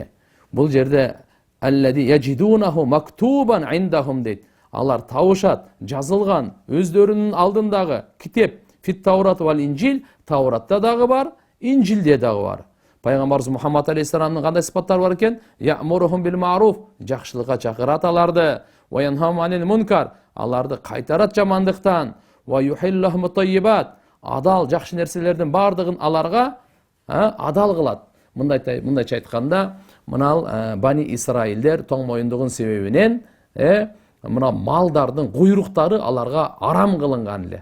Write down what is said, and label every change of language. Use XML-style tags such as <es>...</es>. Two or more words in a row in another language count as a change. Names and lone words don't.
<ky>Бул жерде</ky> <ar>الذي يجدونه مكتوبا عندهم</ar> <ky>дейт. Алар табышат, жазылган өздөрүнүн алдындагы китеп,</ky> <ar>في التوراة والإنجيل,</ar> <ky>Тауратта дагы бар, Инжилде дагы бар. Пайгамбарыбыз Мухаммад алейхиссаламдын кандай сыпаттары бар экен?</ky> <ar>يأمرهم بالمعروف,</ar> <ky>жакшылыкка чакырат аларды,</ky> <ar>وينهاهم عن المنكر,</ar> <ky>аларды кайтарат жамандыктан,</ky> <ar>ويحل لهم الطيبات,</ar> <ky>адал жакшы нерселердин бардыгын аларга адал кылат. Мындайча айтканда, мына Бани Исраилдер тоң моюндугун себебинен мына малдардын куйруктары аларга арам кылынган эле.</ky>